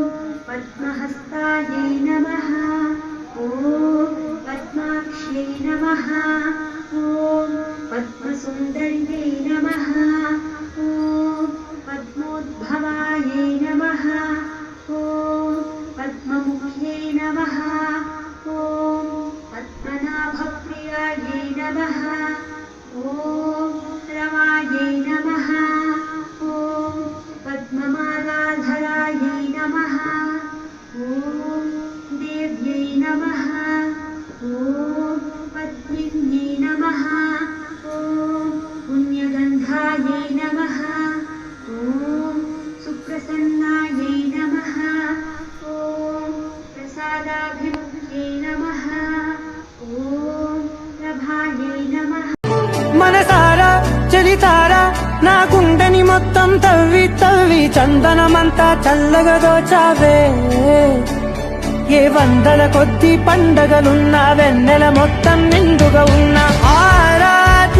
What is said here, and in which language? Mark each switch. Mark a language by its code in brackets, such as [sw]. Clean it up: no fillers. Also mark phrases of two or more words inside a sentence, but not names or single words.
[sa] పద్మహస్తాయై నమః ఓం పద్మాక్ష్యై నమః ఓం పద్మసుందర్యై నమః ఓం పద్మోద్భవాయై నమః ఓం పద్మముఖ్యై నమః ఓం పద్మనాభప్రియాయై నమః ఓం రమాయై నమః ఓం పద్మమాలాధరాయై నమః ఓం దేవ్యై నమః ॐ पद्मिन्यै नमः ॐ पुण्यगन्धायै नमः ॐ सुप्रसन्नायै नमः ॐ प्रसादाभिमुख्यै नमः ॐ प्रभायै नमः [te] మనసారా చలితారా నా గుండెని మొత్తం తవ్వి తవ్వి చందనమంతా చల్లగా దోచావే ఏ వందల కొద్ది పండగలున్న వెన్నెల మొత్తం నిండుగా ఉన్న ఆరాధ్య